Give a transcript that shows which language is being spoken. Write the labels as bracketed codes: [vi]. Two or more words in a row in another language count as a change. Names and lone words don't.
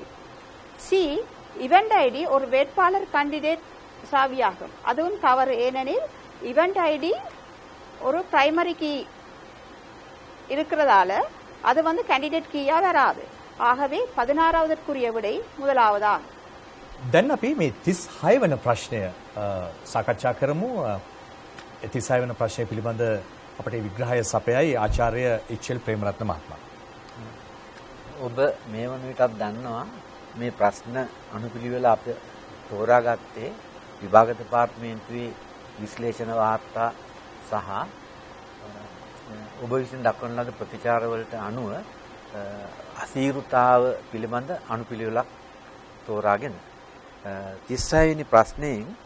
[ta] சி [en] event ID [ta] ஒரு வேட்பாளர் கேண்டிடேட் சாவியாகும். அதுவும் தவறு. ஏனெனில் [en] event ID [ta] ஒரு [en] primary key [ta] இருக்கிறதால அது [en] candidate key [ta] வராது. ஆகவே 16வதற்குரிய விடை முதலாவதாகும். [si] දැන් අපි මේ 36 වෙනි ප්‍රශ්නය සාකච්ඡා කරමු. 36 වෙනි ප්‍රශ්නය පිළිබඳ අපට විග්‍රහය සපයයි ආචාර්ය එච්.එල්. ප්‍රේමරත්න මහත්මයා. ඔබ මේ වන විටත් දන්නවා මේ ප්‍රශ්න අනුපිළිවෙල අප තෝරාගත්තේ විභාග දෙපාර්තමේන්තුවේ විශ්ලේෂණ වාර්තා සහ ඔබ විසින් දක්වන ලද ප්‍රතිචාර වලට අනුව අසීරුතාව පිළිබඳ අනුපිළිවෙලක් තෝරාගෙන 36 වෙනි ප්‍රශ්නයෙන්